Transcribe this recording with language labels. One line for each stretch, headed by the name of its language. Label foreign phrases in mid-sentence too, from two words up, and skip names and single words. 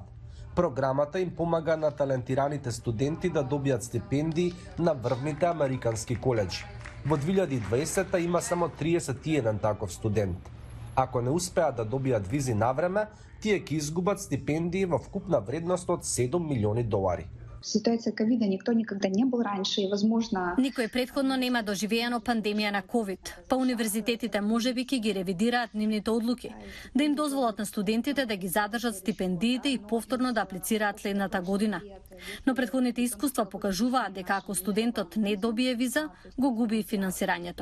Macedonian: Програмата им помага на талентираните студенти да добијат стипендии на врвните американски коледжи. Во 2020 има само 31 таков студент. Ако не успеат да добијат визи на време, тие ќе изгубат стипендии во вкупна вредност од $7 милиони.
Russian: Ситуация ковида никто никогда не был раньше, и, возможно...
Macedonian: Никој претходно нема доживеено пандемија на ковид, па универзитетите можеби ќе ги ревидираат нивните одлуки, да им дозволат на студентите да ги задржат стипендиите и повторно да аплицираат следната година. Но претходните искуства покажуваат дека ако студентот не добие виза, го губи и финансирањето.